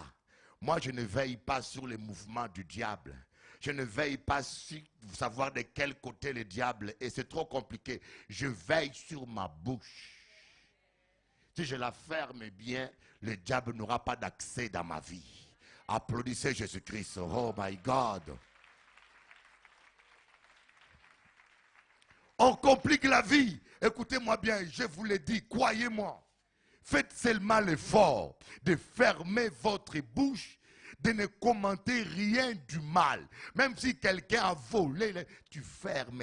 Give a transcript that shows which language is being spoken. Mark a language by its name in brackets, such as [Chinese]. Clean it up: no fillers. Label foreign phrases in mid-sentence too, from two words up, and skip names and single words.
[French] Moi, je ne veille pas sur les mouvements du diable. Je ne veille pas sur savoir de quel côté le diable est. C'est trop compliqué. Je veille sur ma bouche. Si je la ferme bien, le diable n'aura pas d'accès dans ma vie. Applaudissez Jésus-Christ. [English] Oh my God. [French] On complique la vie. Écoutez-moi bien, je vous l'ai dit, croyez-moi. Faites seulement l'effort de fermer votre bouche, de ne commenter rien du mal. Même si quelqu'un a volé, tu fermes.